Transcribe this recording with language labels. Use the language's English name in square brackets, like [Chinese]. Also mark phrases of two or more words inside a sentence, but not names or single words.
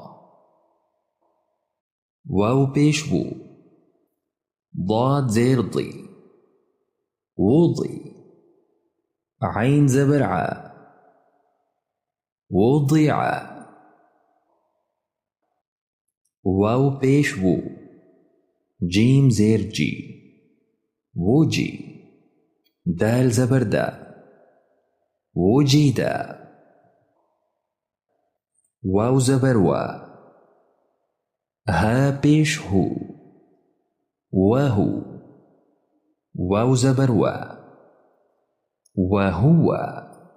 [Urdu] واو پیش وو، ضاد زیر ضی، وضی، عین زبر ع، وضع. واو پیش وو، جیم زیر جی، وجی، دال زبر دا، وجیدا. واو زبر وا، ہا پیش ہو، وہو، واو زبر وا، وهو